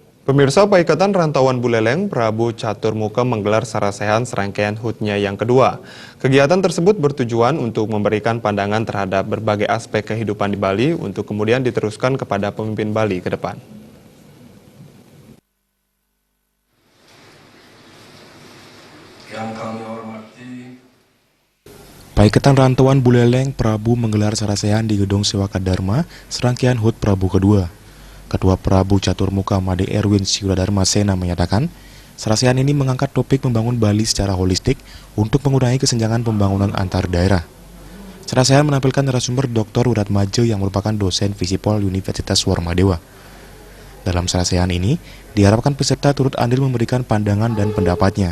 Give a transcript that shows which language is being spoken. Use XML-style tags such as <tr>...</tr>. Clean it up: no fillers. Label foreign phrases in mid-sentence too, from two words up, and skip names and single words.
<id>Pemirsa, Paikatan Rantauan Buleleng, Prabu Caturmuka menggelar sarasehan serangkaian HUT-nya yang kedua. Kegiatan tersebut bertujuan untuk memberikan pandangan terhadap berbagai aspek kehidupan di Bali untuk kemudian diteruskan kepada pemimpin Bali ke depan. Yang kami hormati, Paikatan Rantauan Buleleng, Prabu menggelar sarasehan di Gedung Sewaka Dharma, serangkaian HUT Prabu kedua. Ketua Prabu Caturmuka Made Erwin Syuradharma Sena menyatakan, sarasehan ini mengangkat topik membangun Bali secara holistik untuk mengurangi kesenjangan pembangunan antar daerah. Sarasehan menampilkan narasumber Dr. Wiratmadja yang merupakan dosen Visipol Universitas Warmadewa. Dalam sarasehan ini, diharapkan peserta turut andil memberikan pandangan dan pendapatnya.</id>